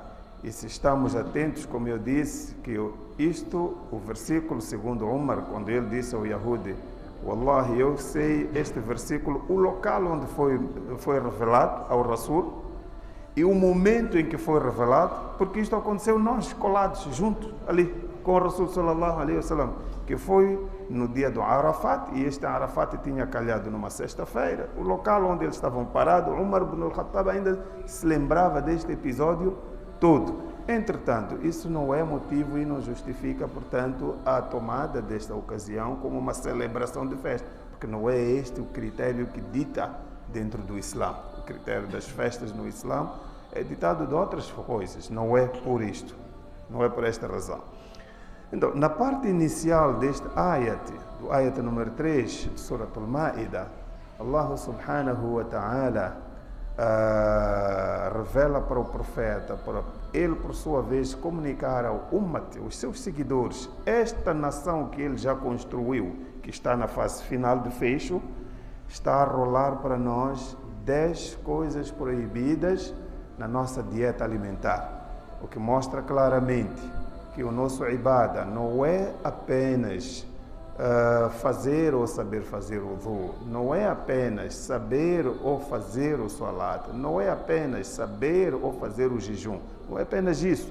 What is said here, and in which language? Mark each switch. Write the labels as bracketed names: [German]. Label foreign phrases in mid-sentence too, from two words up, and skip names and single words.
[Portuguese] E se estamos atentos, como eu disse, que o versículo segundo Umar, quando ele disse ao Yahudi, Wallahi, eu sei este versículo, o local onde foi revelado ao Rasul e o momento em que foi revelado, porque isto aconteceu nós, colados, juntos, ali, com o Rasul [Arabic] صلى الله عليه وسلم, [Portuguese] que foi no dia do Arafat, e este Arafat tinha calhado numa sexta-feira, o local onde eles estavam parados. Umar ibn al-Khattab ainda se lembrava deste episódio todo. Entretanto, isso não é motivo e não justifica, portanto, a tomada desta ocasião como uma celebração de festa, porque não é este o critério que dita dentro do Islã. O critério das festas no Islã é ditado de outras coisas, não é por isto, não é por esta razão. Então, na parte inicial deste ayat, do ayat número 3 de Surat al-Ma'idah, Allah [Arabic] سبحانه وتعالى [Portuguese] revela para o profeta, para ele por sua vez comunicar ao ummat, os seus seguidores, esta nação que ele já construiu, que está na fase final de fecho, está a rolar para nós 10 coisas proibidas na nossa dieta alimentar, o que mostra claramente que o nosso ibada não é apenas fazer ou saber fazer o wudu, não é apenas saber ou fazer o salat, não é apenas saber ou fazer o jejum, não é apenas isso.